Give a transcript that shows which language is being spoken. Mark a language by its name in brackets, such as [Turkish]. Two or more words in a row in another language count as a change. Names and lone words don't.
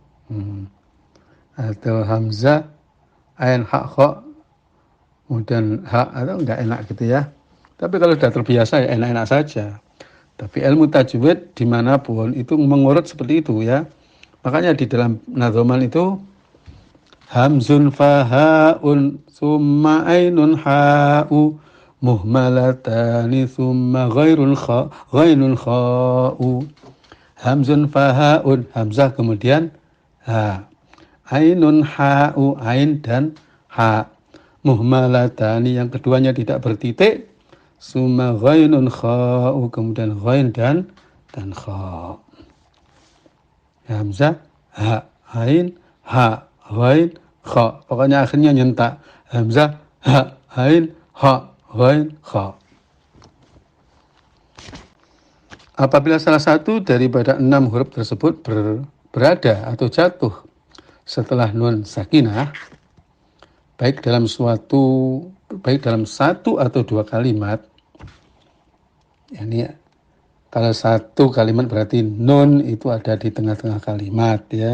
[Indonesian] Atau hamzah ain ha kha kemudian ha, atau enggak enak gitu ya. Tapi kalau sudah terbiasa ya enak-enak saja. Tapi ilmu tajwid dimanapun itu mengurut seperti itu ya. Makanya di dalam nadhoman itu [Arabic] همز فهاء ثم عين حاء مهملتان ثم غين خاء. همز فهاء, [Indonesian] hamzah kemudian ha, [Arabic] عين حاء, [Indonesian] ain dan ha, muhmalatani yang keduanya tidak bertitik, [Arabic] ثم غين خاء, [Indonesian] kemudian ghain dan kha, hamzah ha, ain ha, ghain kha, pokoknya akhirnya nyentak, hamzah ha, ain ha, ghain kha. Apabila salah satu daripada 6 huruf tersebut berada atau jatuh setelah nun sakinah, baik dalam satu atau dua kalimat, ini kalau satu kalimat berarti nun itu ada di tengah-tengah kalimat ya.